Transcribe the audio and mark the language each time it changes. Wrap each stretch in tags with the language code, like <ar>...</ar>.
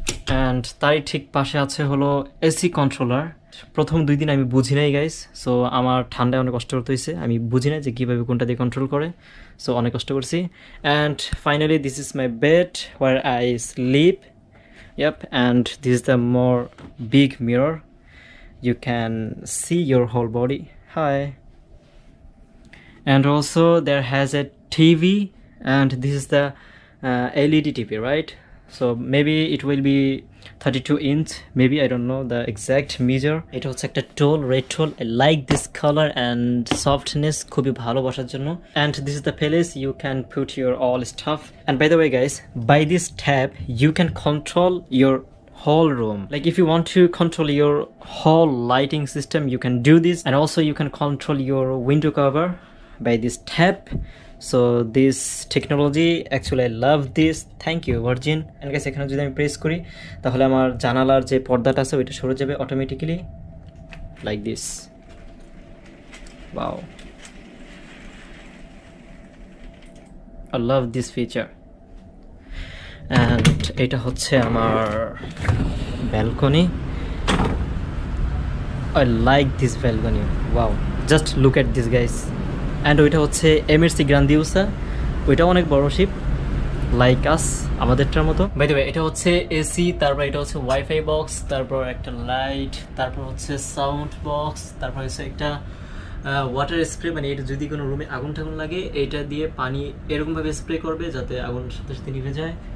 <bn>And তারই ঠিক পাশে আছে হলো এসি কন্ট্রোলার। প্রথম 2 দিন আমি বুঝি নাই গাইস, সো আমার ঠান্ডায় অনেক কষ্ট করতে হয়েছে, আমি বুঝি নাই যে কীভাবে কোনটা দিয়ে কন্ট্রোল করে, সো অনেক কষ্ট করছি।</bn> <en>And finally this is my bed where I sleep. Yup, and this is the more big mirror, you can see your whole body. Hi, and also there has a TV, and this is the LED TV, right? So maybe it will be 32 inch, maybe, I don't know the exact measure.</en> <bn>এটা হচ্ছে একটা toll, red toll.</bn> <en>I like this color and softness,</en> <bn>খুবই ভালো বসার জন্য।</bn> <en>And this is the place you can put your all stuff. And by the way guys, by this tab you can control your whole room. Like if you want to control your whole lighting system, you can do this, and also you can control your window cover by this tab. So this technology, actually I love this, thank you Virgin. And guys,</en> <bn>এখানে যদি আমি press করি তাহলে আমার জানালার যে পর্দাটা আছে ওইটা সরে যাবে automatically, like this.</bn> <en>Wow, I love this feature. And</en> <bn>এটা হচ্ছে আমার balcony,</bn> <en>I like this balcony. Wow, just look at this guys.</en> <bn>And ওইটা হচ্ছে এমএসসি গ্রান্ডিওসা, ওইটা অনেক বড় শিপ</bn> <en>like us,</en> <bn>আমাদেরটার মতো। বাই দ্য ওয়ে, এটা হচ্ছে এসি, তারপর এটা হচ্ছে ওয়াইফাই বক্স, তারপর একটা লাইট, তারপর হচ্ছে সাউন্ড বক্স, তারপর হচ্ছে একটা ওয়াটার স্প্রে, মানে এটা যদি কোনো রুমে আগুন টাগুন লাগে এটা দিয়ে পানি এরকমভাবে স্প্রে করবে যাতে আগুন সাথে সাথে নিভে যায়।</bn>